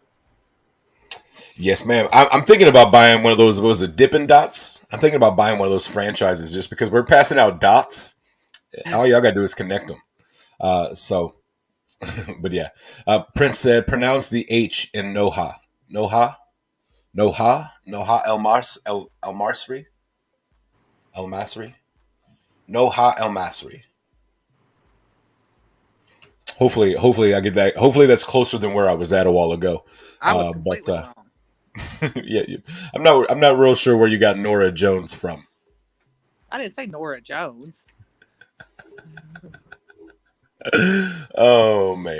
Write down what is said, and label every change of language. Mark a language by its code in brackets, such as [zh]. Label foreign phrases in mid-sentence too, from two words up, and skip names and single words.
[en] Yes, ma'am. I'm thinking about buying one of those. What was it, Dippin' Dots? I'm thinking about buying one of those franchises just because we're passing out dots. All y'all gotta do is connect them. So, but yeah. Prince said, pronounce the H in Noha. Noha? Noha? Noha El Marsri? El Masri? Noha El Masri. Hopefully I get that. Hopefully that's closer than where I was at a while ago. I was But completely wrong. yeah, I'm not real sure where you got Nora Jones from. I didn't say Nora Jones. Oh man.